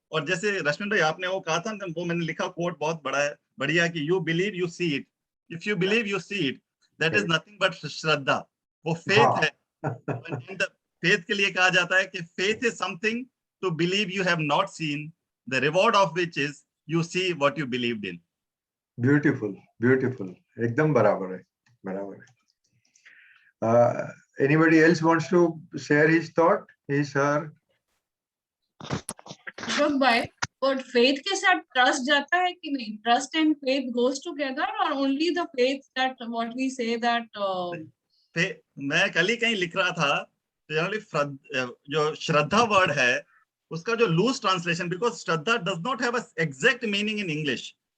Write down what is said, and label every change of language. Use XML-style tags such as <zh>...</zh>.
<hi>और जैसे रश्मि भाई आपने वो कहा था, वो मैंने लिखा कोट बहुत बड़ा है, बढ़िया, कि</hi> <en>You believe you see it, if you believe you see it, that is nothing but श्रद्धा.</en> <hi>वो फेथ है. फेथ के लिए कहा जाता है कि</hi> <en>Faith is something to believe you have not seen, the reward of which is you see what you believed in.</en> <hi>Beautiful, beautiful, एकदम बराबर है, बराबर है.</hi> <en>Anybody else wants to share his thought, his her?</en> <hi>Ashok भाई, और faith के साथ trust जाता है कि नहीं?</hi> <en>trust and faith goes together और only the faith that what we say that</en> <hi>मैं कल ही कहीं लिख रहा था, जनरली जो श्रद्धा वर्ड है उसका जो loose translation,</hi> <en>Because shraddha does not have a exact meaning in English.</en>